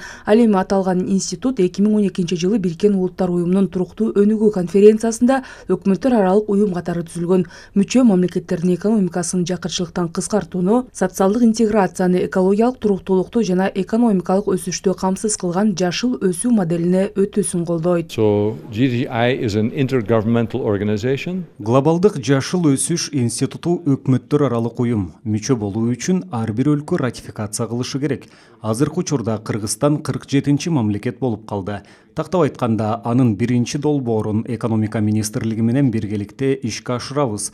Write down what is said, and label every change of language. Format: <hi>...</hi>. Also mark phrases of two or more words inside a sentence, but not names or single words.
<ky>Ал эми аталган институт 2012-жылы Бириккен Улуттар уюмунун туруктуу өнүгүү конференциясында өкмөттөр аралык уюм катары түзүлгөн. Мүчө мамлекеттердин экономикасын жакырчылыктан кыскартууну, социалдык интеграцияны, экологиялык туруктуулукту жана экономикалык өсүштү камсыз кылган жашыл өсүү моделине өтүүсүн колдойт.</ky> <en>GTI is an intergovernmental organization.</en> <ky>Глобалдык жашыл өсүш институту өкмөттөр аралык уюм. Мүчө болуу үчүн ар бир өлкө ратификация кылышы керек. Азыркы учурда Кыргызстан 47-чи мамлекет болуп калды. Тактап айтканда, анын биринчи долбоорун экономика министрлиги менен биргеликте ишке ашырабыз.</ky>